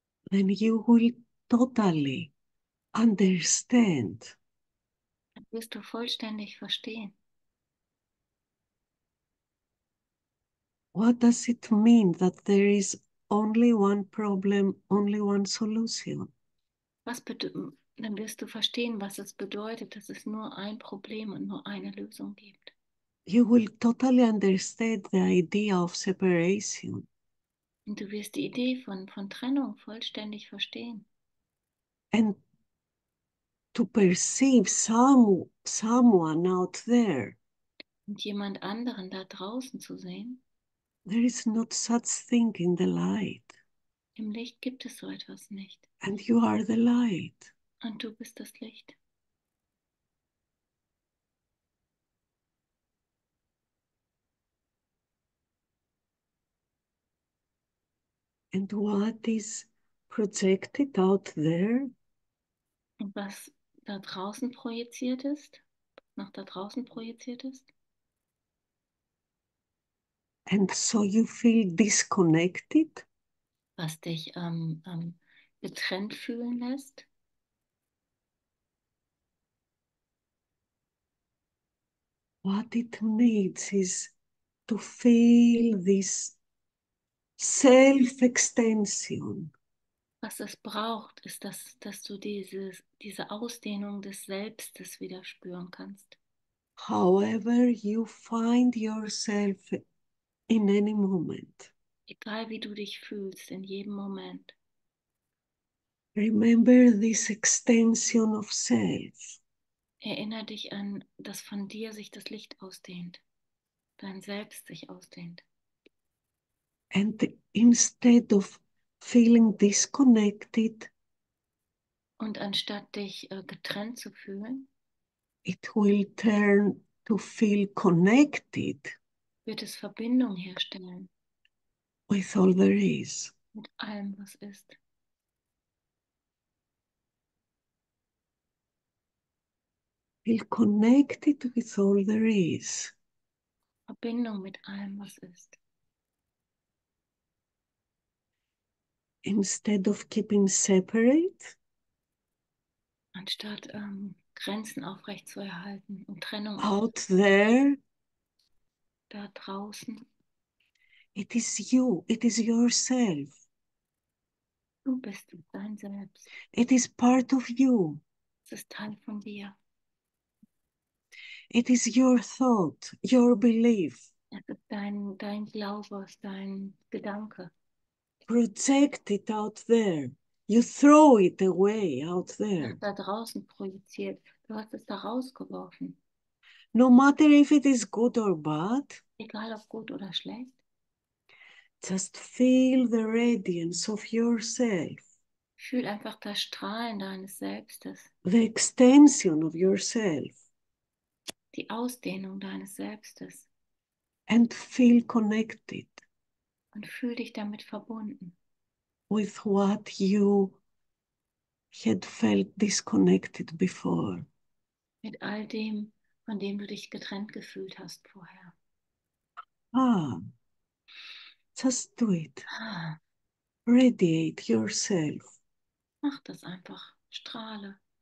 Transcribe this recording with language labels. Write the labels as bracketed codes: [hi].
[en] Then you will totally understand [de] Dann wirst du vollständig verstehen, [en] what does it mean that there is only one problem, only one solution. [de] dann wirst du verstehen, was es bedeutet, dass es nur ein Problem und nur eine Lösung gibt. [en] You will totally understand the idea of separation. [de] Und du wirst die Idee von Trennung vollständig verstehen. [en] And to perceive someone out there, [de] Und jemand anderen da draußen zu sehen, [en] there is not such thing in the light. [de] im Licht gibt es so etwas nicht. [en] And you are the light. [de] Und du bist das Licht. [en] And what is projected out there [de] Und was da draußen projiziert ist, nach da draußen projiziert ist, [en] and so you feel disconnected, [de] was dich getrennt fühlen lässt, [en] what it needs is to feel this self-extension. [de] was es braucht, ist, dass du diese Ausdehnung des Selbstes wieder spüren kannst. [en] However you find yourself in any moment. [de] Egal wie du dich fühlst, in jedem Moment. [en] Remember this extension of self. [de] Erinnere dich an, dass von dir sich das Licht ausdehnt, dein Selbst sich ausdehnt. [en] And instead of feeling disconnected, [de] Und anstatt dich getrennt zu fühlen, [en] it will turn to feel connected [de] wird es Verbindung herstellen [en] with all there is. [de] mit allem, was ist. [en] Feel connected with all there is. [de] Verbindung mit allem, was ist. [en] Instead of keeping separate, [de] Anstatt Grenzen aufrechtzuerhalten und Trennung [en] out there, [de] da draußen. [en] it is you, it is yourself. [de] Du bist dein Selbst. [en] It is part of you. [de] Es ist Teil von dir. [en] It is your thought, your belief, [de] Es ist dein Glaube, es ist dein Gedanke. [en] projected out there. You throw it away out [de] Es [en] there. [de] ist da draußen projiziert. Du hast es da rausgeworfen. [en] No matter if it is good or bad, [de] Egal ob gut oder schlecht. [en] just feel the radiance of yourself, [de] Fühl einfach das Strahlen deines Selbstes. [en] the extension of yourself, [de] Die Ausdehnung deines Selbstes. [en] and feel connected [de] Und fühl dich damit verbunden. [en] with what you had felt disconnected before. [de] Mit all dem, von dem du dich getrennt gefühlt hast vorher. [en] Just do it. Ah, Radiate yourself. [de] mach das einfach. Strahle.